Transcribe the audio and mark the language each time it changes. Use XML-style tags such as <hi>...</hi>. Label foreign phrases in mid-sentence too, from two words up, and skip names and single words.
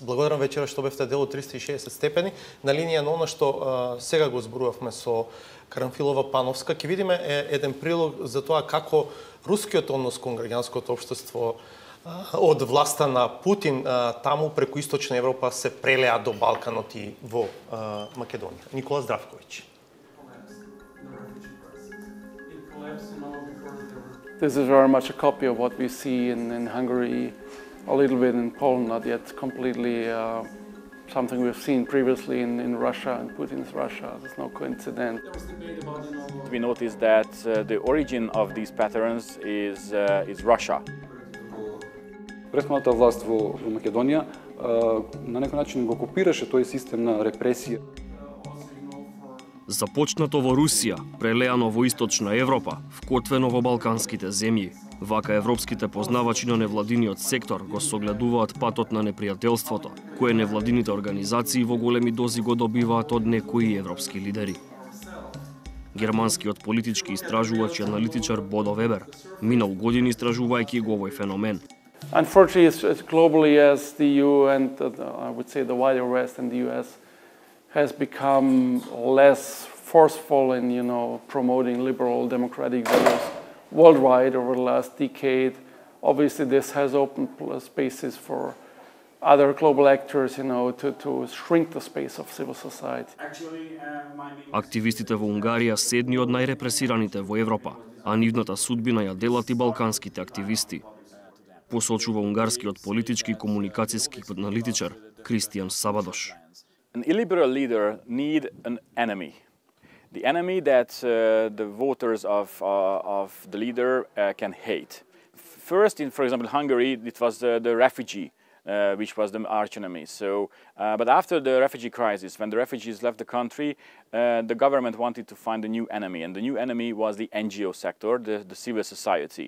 <mk>Благодарам вечера што бевте дел од 360 степени. На линија на она што сега го зборувавме со Карамфилова Пановска, ќе видиме еден прилог за тоа како рускиот однос кон граѓанското општество од власта на Путин таму преку Источна Европа се прелеа до Балканот и во Македонија. Никола Здравковиќ.</mk> <en>This is very much a copy of what we see in Hungary, a little bit in Poland, not yet completely something we've seen previously in Russia and Putin's Russia. There's no coincidence. We noticed that the origin of these patterns is Russia.</en> <mk>Претходната власт во Македонија на некој начин го копираше тој систем на репресија. Започнато во Русија, прелеано во Источна Европа, вкотвено во балканските земји. Вака европските познавачи на невладиниот сектор го согледуваат патот на непријателството, кое невладините организации во големи дози го добиваат од некои европски лидери. Германскиот политички истражувач и аналитичар Бодо Вебер минал години истражувајќи го овој феномен.</mk> <en>Unfortunately, globally, as the EU and I would say the wider West and the US has become less forceful in, promoting liberal democratic values worldwide over the last decade. Obviously, this has opened spaces for other global actors, to shrink the space of civil society.</en> <mk>Активистите во Унгарија се едни од најрепресираните во Европа, а нивната судбина ја делат и балканските активисти. Посочува унгарскиот политички и комуникацијски аналитичар Кристијан Сабадош.</mk> <en>An illiberal leader need an enemy. The enemy that the voters of the leader can hate. First, for example, Hungary, it was the refugee, which was the arch enemy. So, but after the refugee crisis, when the refugees left the country, the government wanted to find a new enemy, and the new enemy was the NGO sector, the civil society.</en>